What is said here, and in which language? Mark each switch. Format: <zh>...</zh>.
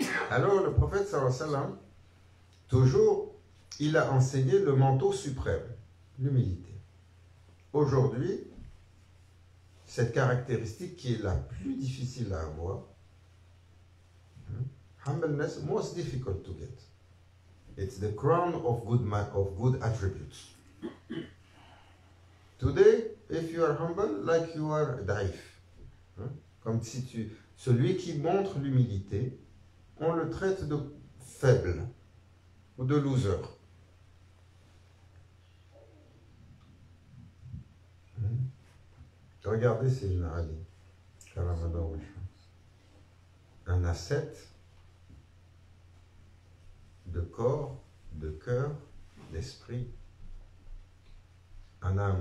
<fr>Alors le prophète</fr> <ar>sallallahu alayhi wa sallam,</ar> <fr>toujours, il a enseigné le manteau suprême, l'humilité. Aujourd'hui, cette caractéristique qui est la plus difficile à avoir,</fr> <en>humbleness, most difficult to get. It's the crown of good attributes. Today, if you are humble, like you are daif.</en> <fr>Comme si celui qui montre l'humilité, on le traite de faible ou de loser. Regardez Sayyidina Ali, un ascète de corps, de cœur, d'esprit. Le</fr>